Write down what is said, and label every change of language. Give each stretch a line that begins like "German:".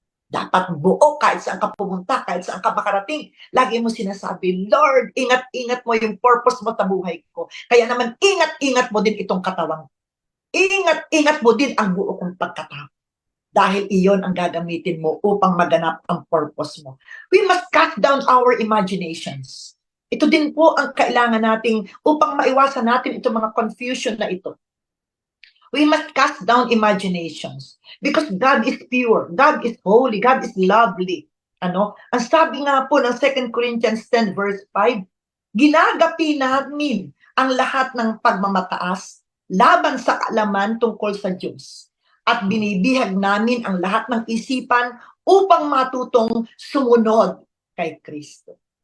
Filipino: Dapat buo kahit saan ka pumunta, kahit saan ka makarating. Lagi mo sinasabi, Lord, ingat-ingat mo yung purpose mo sa buhay ko. Kaya naman, ingat-ingat mo din itong katawang. Ingat-ingat mo din ang buo kong pagkatao. Dahil iyon ang gagamitin mo upang maganap ang purpose mo.
English: We must cut down our imaginations.
Filipino: Ito din po ang kailangan nating upang maiwasan natin itong mga confusion na ito.
English: We must cast down imaginations because God is pure, God is holy, God is lovely.
Filipino: Ang sabi nga po ng 2 Corinthians 10 verse 5, ginagapi namin ang lahat ng pagmamataas laban sa kaalaman tungkol sa Diyos at binibihag namin ang lahat ng isipan upang matutong sumunod kay Kristo.